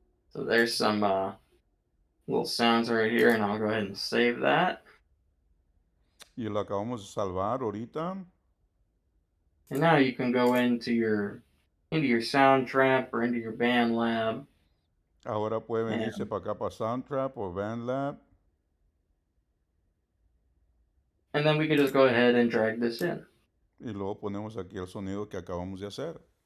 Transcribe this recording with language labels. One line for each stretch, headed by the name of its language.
English: So there's some little sounds right here, and I'll go ahead and save that.
Spanish: Y lo acabamos de salvar ahorita.
English: And now you can go into your Soundtrap or into your BandLab.
Spanish: Ahora puede venirse para acá para Soundtrap o BandLab.
English: And then we can just go ahead and drag this in.
Spanish: Y luego ponemos aquí el sonido que acabamos de hacer.